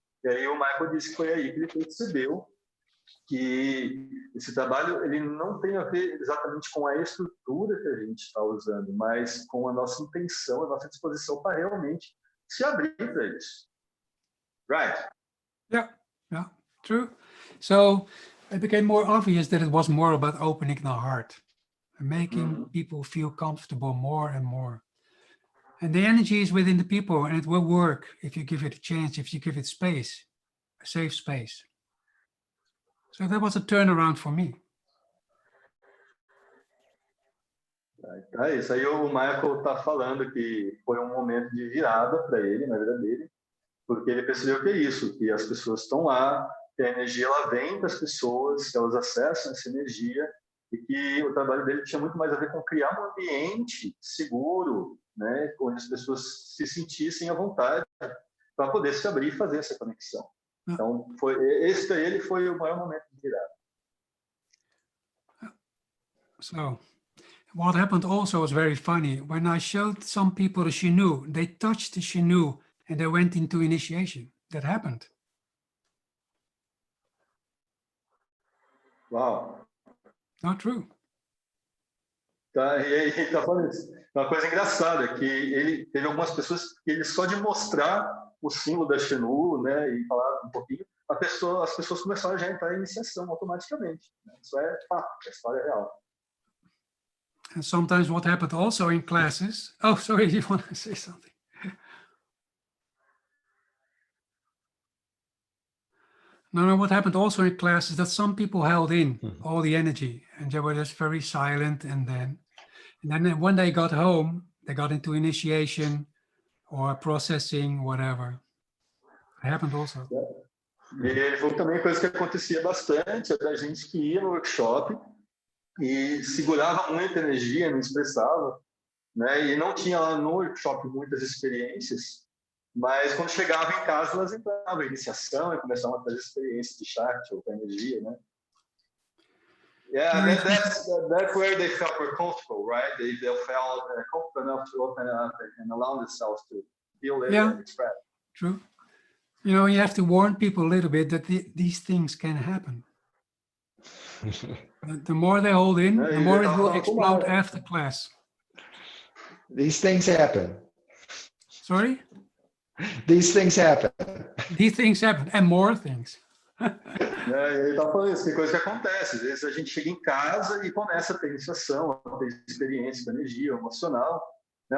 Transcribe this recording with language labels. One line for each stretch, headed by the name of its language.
Portuguese: E aí o Michael disse que foi aí que ele percebeu que esse trabalho ele não tem a ver exatamente com a estrutura que a gente está usando, mas com a nossa intenção, a nossa disposição para realmente se abrir para isso.
English: Right? Yeah, true. So it became more obvious that it was more about opening the heart and making people feel comfortable more and more. And the energy is within the people, and it will work if you give it a chance, if you give it space, a safe space. So that was a turnaround for me.
Portuguese: É isso aí, o Michael está falando que foi um momento de virada para ele, na vida dele, porque ele percebeu que é isso, que as pessoas estão lá, que a energia ela vem das pessoas, que elas acessam essa energia, e que o trabalho dele tinha muito mais a ver com criar um ambiente seguro, né, onde as pessoas se sentissem à vontade para poder se abrir e fazer essa conexão. Então, esse para ele foi o maior momento de virada.
English: So, what happened also was very funny. When I showed some people the Shinu, they touched the Shinu and they went into initiation. That happened.
Portuguese: Uau!
English: Not true.
Portuguese: Tá, e aí tá falando isso. Uma coisa engraçada é que ele teve algumas pessoas que ele só de mostrar o símbolo da Shinu, né, e falar um pouquinho, as pessoas começaram já a entrar em iniciação automaticamente. Né? Isso é fato, é história real.
English: And sometimes what happened also in classes. Oh, sorry, you want to say something? No, what happened also in class is that some people held in all the energy and they were just very silent. And then when they got home, they got into initiation or processing, whatever. It happened also.
Portuguese: E ele falou também coisa que acontecia bastante, é da gente que ia no workshop e segurava muita energia, não expressava, né? E não tinha lá no workshop muitas experiências. Mas quando chegava em casa, elas entravam em iniciação e começavam a fazer experiências de chat ou com energia, né?
English: Yeah, that's where they felt more comfortable, right? They felt comfortable enough to open up and allow themselves to feel it and express. True. You know, you have to warn people a little bit that these things can happen. The more they hold in, the more it will explode after class. These things happen. Sorry? These things happen. These things happen, and more things.
Portuguese: Ele tá falando isso, tem coisa que acontece. Às vezes a gente chega em casa e começa a ter iniciação, a ter experiência com energia emocional. Né?